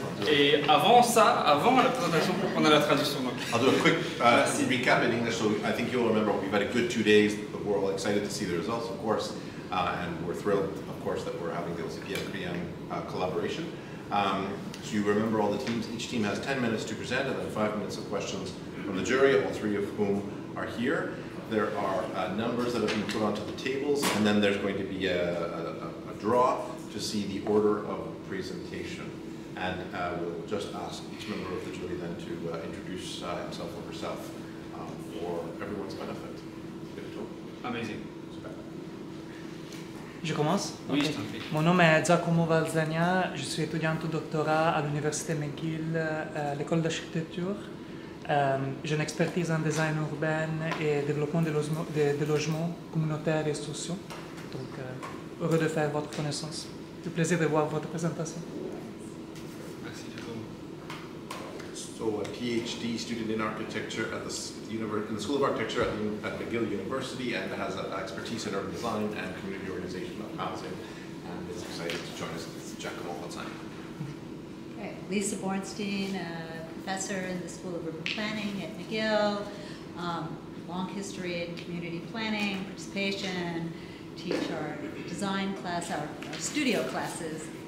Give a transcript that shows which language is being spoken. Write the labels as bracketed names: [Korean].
[French] Et avant ça, avant la présentation, on a la traduction. Donc. [English] I'll do a quick recap in English, so I think you'll remember we've had a good 2 days, but we're all excited to see the results, of course, and we're thrilled, of course, that we're having the OCPM-CRIEM collaboration. So you remember all the teams. Each team has 10 minutes to present and then 5 minutes of questions from the jury, all 3 of whom are here. There are numbers that have been put onto the tables, and then there's going to be a draw to see the order of presentation. And we'll just ask each member of the jury then to introduce himself or herself for everyone's benefit. Amazing. [French] Je commence? Oui, [English] okay. [French] Je t'en prie. Mon nom est Giacomo Valzania, je suis étudiant au doctorat à l'Université McGill, à l'école d'architecture. J'ai une expertise en design urbain et développement de logements communautaires et sociaux. Donc, heureux de faire votre connaissance. Du plaisir de voir votre présentation. [English] So a PhD student in architecture at in the School of Architecture at McGill University, and has expertise in urban design and community organization of housing, and is excited to join us. It's Giacomo Valzania. Okay. Lisa Bornstein, professor in the School of Urban Planning at McGill, long history in community planning, participation, teach our design class, our studio classes.